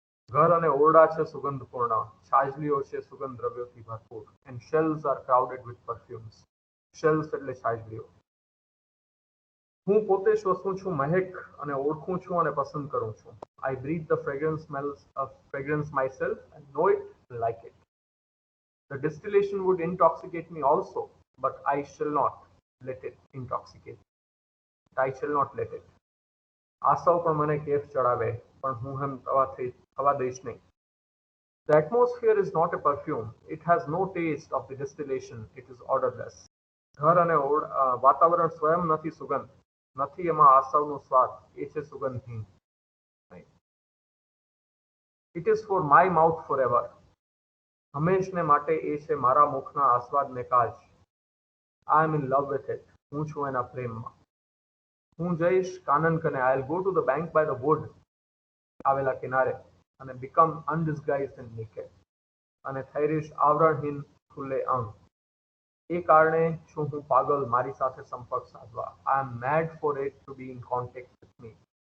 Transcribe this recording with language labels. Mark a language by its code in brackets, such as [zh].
[gu] ઘર અને ઓરડા છે સુગંધપૂર્ણ, છાજલીઓ છે સુગંધ દ્રવ્યોથી ભરપૂર, [en] And shells are crowded with perfumes. [gu] Shells એટલે છાજલીઓ. હું પોતે શ્વસું છું મહેક અને ઓળખું છું અને પસંદ કરું છું. [en] I breathe the fragrance smells of fragrance myself and know it, like it. The distillation would intoxicate me also, but I shall not let it intoxicate. I shall not let it. [gu] આસવ પણ મને કેફ ચડાવે, પણ હું એમ થવા દઈશ નહીં. [en] The atmosphere is not a perfume. It has no taste of the distillation. It is odorless. [gu] ઘર અને વાતાવરણ સ્વયં નથી સુગંધ, નથી એમાં આસવનો સ્વાદ, એ છે સુગંધહીન. [en] It is for my mouth forever. [gu] હંમેશને માટે એ છે મારા મુખના આસ્વાદને કાજ. [en] I am in love with it. [gu] હું છું એના પ્રેમમાં. હું જઈશ કાનન કને. [en] I will go to the bank by the wood, [gu] આવેલા કિનારે, અને [en] become undisguised and naked. [gu] અને થઈ રહીશ આવરણહીન ખુલ્લે અંગ. એ કારણે છું હું પાગલ મારી સાથે સંપર્ક સાધવા. [en] I am mad for it to be in contact with me.